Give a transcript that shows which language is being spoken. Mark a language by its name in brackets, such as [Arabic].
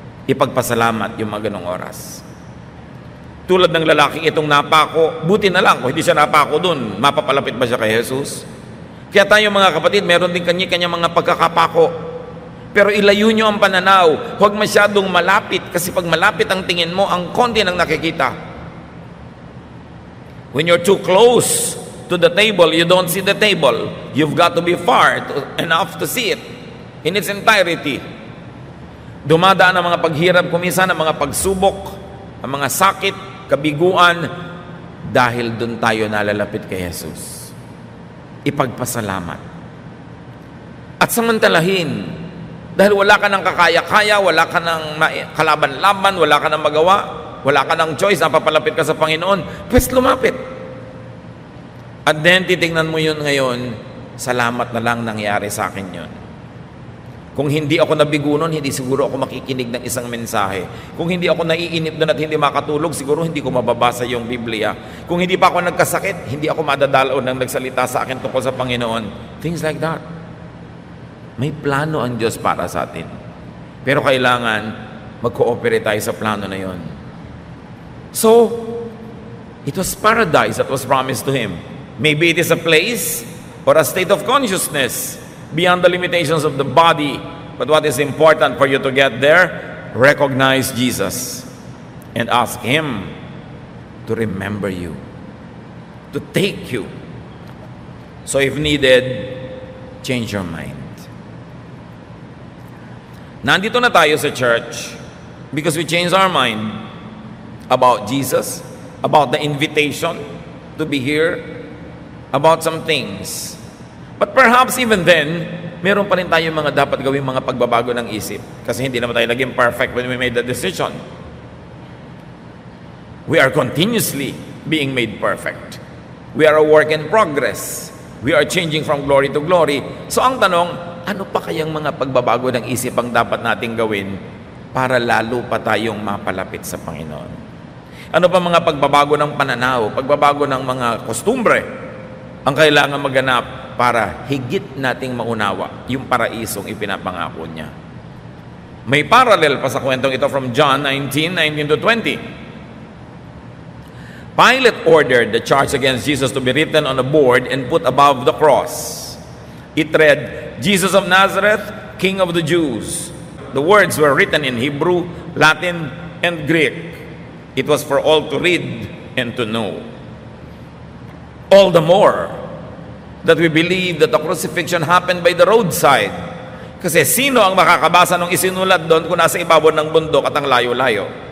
[Filipino] Ipagpasalamat yung mga ganong oras. Tulad ng lalaking itong napako, buti na lang kung hindi siya napako dun, mapapalapit ba siya kay Jesus? Kaya tayo mga kapatid, meron din kanya-kanya mga pagkakapako. Pero ilayo nyo ang pananaw. Huwag masyadong malapit, kasi pag malapit ang tingin mo, ang konti nang nakikita. [English] When you're too close to the table, you don't see the table. You've got to be far enough to see it in its entirety. [Filipino] Dumadaan ang mga paghirap, kuminsan ang mga pagsubok, ang mga sakit, kabiguan, dahil dun tayo nalalapit kay Jesus. Ipagpasalamat. At samantalahin, dahil wala ka ng kakaya-kaya, wala ka ng kalaban-laban, wala ka ng magawa, wala ka ng choice, napapalapit ka sa Panginoon, pues lumapit. At then, titignan mo yun ngayon, salamat na lang nangyari sa akin yun. Kung hindi ako nabigo nun, hindi siguro ako makikinig ng isang mensahe. Kung hindi ako naiinip doon at hindi makatulog, siguro hindi ko mababasa yung Biblia. Kung hindi pa ako nagkasakit, hindi ako madadalaw ng nagsalita sa akin tungkol sa Panginoon. [English] Things like that. [Filipino] May plano ang Diyos para sa atin. Pero kailangan mag-cooperate tayo sa plano na yon. [English] So, it was paradise that was promised to him. Maybe it is a place or a state of consciousness beyond the limitations of the body. But what is important for you to get there? Recognize Jesus and ask Him to remember you, to take you. So if needed, change your mind. [Filipino] Nandito na tayo sa church [English] because we changed our mind about Jesus, about the invitation to be here, about some things. But perhaps even then, [Filipino] meron pa rin tayong mga dapat gawing mga pagbabago ng isip kasi hindi naman tayo naging perfect [English] when we made the decision. We are continuously being made perfect. We are a work in progress. We are changing from glory to glory. [Filipino] So ang tanong, ano pa kayang mga pagbabago ng isip ang dapat nating gawin para lalo pa tayong mapalapit sa Panginoon? Ano pa mga pagbabago ng pananaw, pagbabago ng mga kostumbre ang kailangan maganap para higit nating maunawa yung paraisong ipinapangako niya? May parallel pa sa kwentong ito from John 19:19-20. [English] Pilate ordered the charge against Jesus to be written on a board and put above the cross. It read, Jesus of Nazareth, King of the Jews. The words were written in Hebrew, Latin, and Greek. It was for all to read and to know. All the more that we believe that the crucifixion happened by the roadside. [Filipino] Kasi sino ang makakabasa ng isinulat doon kung nasa ibabaw ng bundok at ang layo-layo?